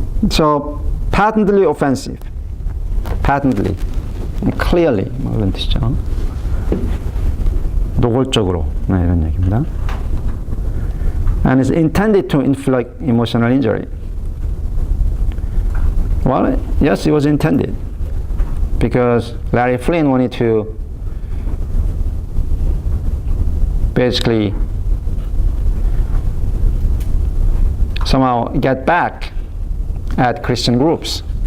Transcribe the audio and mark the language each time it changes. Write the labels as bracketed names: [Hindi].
[English] So, patently offensive, patently, clearly, [Korean] 뭐 이런 뜻이죠. 노골적으로, 네, 이런 얘기입니다. [English] And is intended to inflict emotional injury. Well, yes, it was intended, because Larry Flynn wanted to basically somehow get back at Christian groups.